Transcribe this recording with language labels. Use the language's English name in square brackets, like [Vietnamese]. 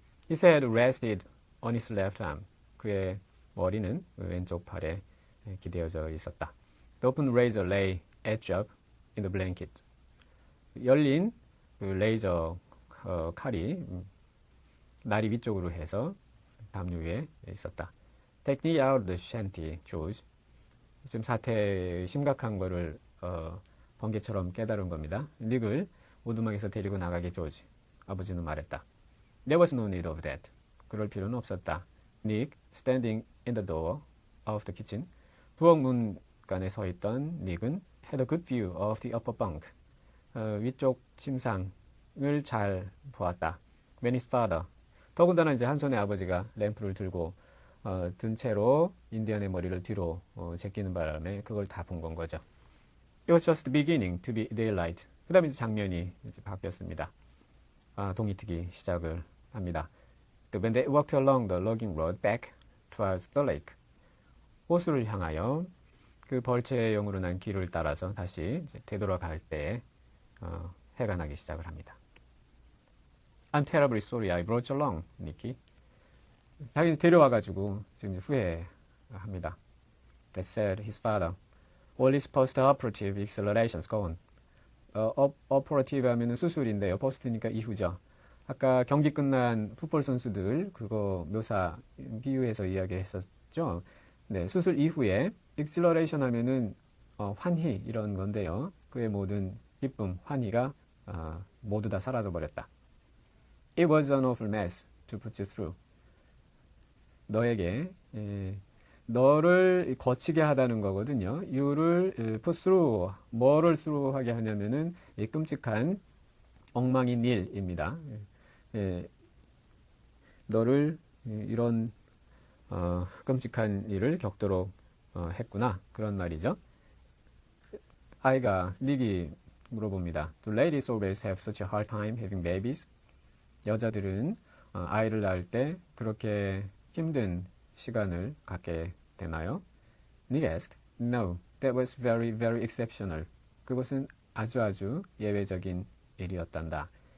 [English] His head rested on his left arm. [Korean] 그의 머리는 왼쪽 팔에 기대어져 있었다. [English] The open razor lay edge up in the blanket. [Korean] 열린 레이저 칼이 다리 위쪽으로 해서 담요 위에 있었다. [English] Take me out of the shanty, George. [Korean] 지금 사태의 심각한 거를 번개처럼 깨달은 겁니다. 닉을 오두막에서 데리고 나가게 조지. 아버지는 말했다. [English] There was no need of that. [Korean] 그럴 필요는 없었다. [English] Nick, standing in the door of the kitchen. [Korean] 부엌 문간에 서 있던 닉은 [English] had a good view of the upper bunk. [Korean] 위쪽 침상을 잘 보았다. [English] When his father. [Korean] 더군다나 이제 한 손에 아버지가 램프를 들고 든 채로 인디언의 머리를 뒤로 제끼는 바람에 그걸 다 본 건 거죠. [English] It was just beginning to be daylight. [Korean] 그 다음에 이제 장면이 이제 바뀌었습니다. 동이 트기 시작을 합니다. [English] When they walked along the logging road back towards the lake. [Korean] 호수를 향하여 그 벌채형으로 난 길을 따라서 다시 이제 되돌아갈 때 해가 나기 시작을 합니다. [English] I'm terribly sorry I brought you along, Nicky. [Korean] 자기 데려와가지고 지금 후회합니다. [English] That said, his father. All his post-operative accelerations gone. [Korean] operative 하면은 수술인데요. post니까 이후죠. 아까 경기 끝난 풋볼 선수들 그거 묘사 비유해서 이야기했었죠. 네, 수술 이후에 exhilaration 하면은 환희 이런 건데요. 그의 모든 기쁨, 환희가 모두 다 사라져 버렸다. [English] It was an awful mess to put you through. [Korean] 너에게 너를 거치게 하다는 거거든요. you를 put through, 뭐를 through 하게 하냐면은 이 끔찍한 엉망인 일입니다. 너를 이런 끔찍한 일을 겪도록 했구나. 그런 말이죠. 닉이 물어봅니다. [English] Do ladies always have such a hard time having babies? [Korean] 여자들은 아이를 낳을 때 그렇게 힘든 시간을 갖게 되나요? [English] Nick asked. No, that was very, very exceptional. [Korean] 그것은 아주 예외적인 일이었단다.